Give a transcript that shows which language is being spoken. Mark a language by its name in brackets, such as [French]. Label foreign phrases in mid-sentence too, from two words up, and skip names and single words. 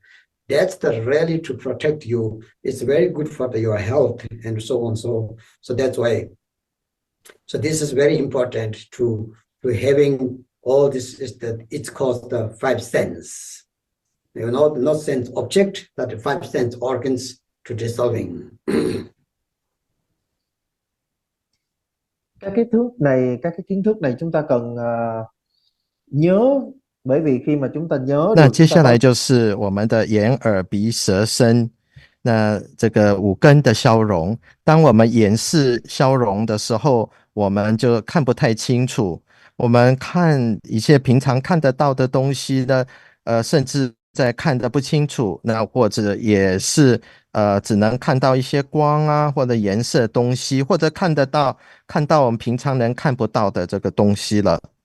[English] That's the really to protect you. It's very good for your health and so on. So that's why. So this is very important to having all this is that it's called the 5 sense. You know, not sense object, but the 5 sense organs to dissolving. [Vietnamese] Các cái kiến thức này chúng ta cần nhớ, bởi vì khi mà chúng ta nhớ [Chinese] 那 [Vietnamese] được [Chinese] 接下来就是我们的眼耳鼻舌身，那这个5根的消融。当我们眼视消融的时候，我们就看不太清楚。我们看一些平常看得到的东西呢，甚至在看得不清楚，那或者也是只能看到一些光啊，或者颜色的东西，或者看到我们平常人看不到的这个东西了。